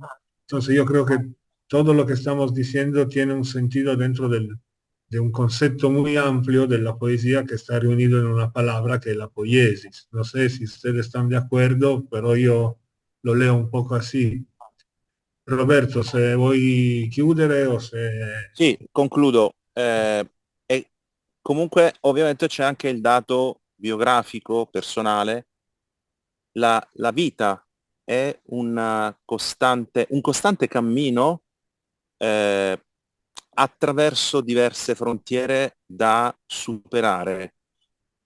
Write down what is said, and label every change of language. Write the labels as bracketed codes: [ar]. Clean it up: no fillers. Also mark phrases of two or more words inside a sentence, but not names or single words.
[es] Entonces yo creo que todo lo que estamos diciendo tiene un sentido dentro de un concepto muy amplio de la poesía que está reunido en una palabra que es la poiesis. No sé si ustedes están de acuerdo, pero yo lo leo un poco así. [it] Roberto, se vuoi chiudere o se... Sì, concludo. E comunque ovviamente c'è anche il dato biografico, personale. La vita è un costante cammino attraverso diverse frontiere da superare.